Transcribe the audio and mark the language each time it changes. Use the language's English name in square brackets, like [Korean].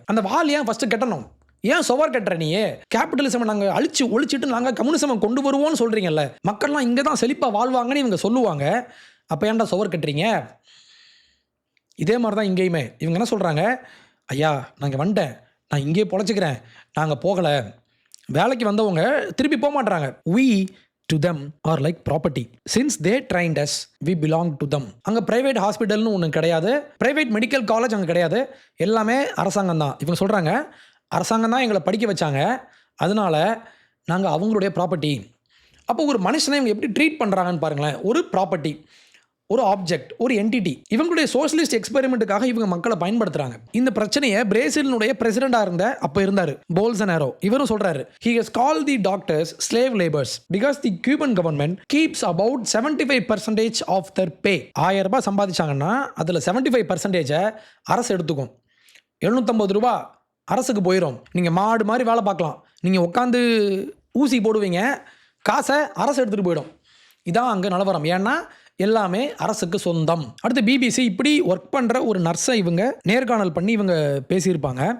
[Tamil] அந்த வால் ஏன் ஃபஸ்ட்டு கட்டணும், ஏன் சுவர் கட்டுற? நீயே கேபிட்டலிசம் நாங்கள் ஒழிச்சிட்டு நாங்கள் கம்யூனிசம் கொண்டு வருவோம்னு சொல்கிறீங்கல்ல, மக்கள்லாம் இங்கே தான் செழிப்பாக வாழ்வாங்கன்னு இவங்க சொல்லுவாங்க. அப்போ ஏன்டா சுவர் கட்டுறீங்க? இதே மாதிரி தான் இங்கேயுமே இவங்க என்ன சொல்கிறாங்க, ஐயா நாங்கள் வந்துட்டேன், நான் இங்கேயே பொழைச்சிக்கிறேன், நாங்கள் போகலை. வேலைக்கு வந்தவங்க திருப்பி போக மாட்டுறாங்க. [English] we to them are like property since they trained us we belong to them. [Tamil] அங்கே ப்ரைவேட் ஹாஸ்பிட்டல்னு ஒன்று கிடையாது, ப்ரைவேட் மெடிக்கல் காலேஜ் அங்கே கிடையாது, எல்லாமே அரசாங்கம் தான். இவங்க சொல்கிறாங்க, அரசாங்கம் தான் எங்களை படிக்க வச்சாங்க, அதனால நாங்கள் அவங்களுடைய ப்ராப்பர்ட்டி. அப்போ ஒரு மனுஷனை இவங்க எப்படி ட்ரீட் பண்ணுறாங்கன்னு பாருங்களேன். ஒரு ப்ராப்பர்ட்டி, ஒரு ஆப்ஜெக்ட், ஒரு என்டிட்டி. இவங்களுடைய சோஷலிஸ்ட் எக்ஸ்பெரிமெண்ட்டுக்காக இவங்க மக்களை பயன்படுத்துறாங்க. இந்த பிரச்சனையை பிரேசிலினுடைய பிரசிடென்டா அப்போ இருந்தார் போல்சனாரோ, இவரும் சொல்றாரு, [English] he has called the doctors slave laborers because the Cuban government keeps about 75% of their pay. [Tamil] 1000 ரூபாய் சம்பாதிச்சாங்கன்னா அதில் 75% அரசு எடுத்துக்கும். 750 ரூபாய் அரசுக்கு போயிடும். நீங்கள் மாடு மாதிரி வேலை பார்க்கலாம், நீங்கள் உட்காந்து ஊசி போடுவீங்க, காசை அரசு எடுத்துகிட்டு போயிடும். இதான் அங்கே நிலவரம். ஏன்னா எல்லாமே அரசுக்கு சொந்தம். அடுத்து பிபிசி இப்படி ஒர்க் பண்ணுற ஒரு நர்ஸை இவங்க நேர்காணல் பண்ணி இவங்க பேசியிருப்பாங்க.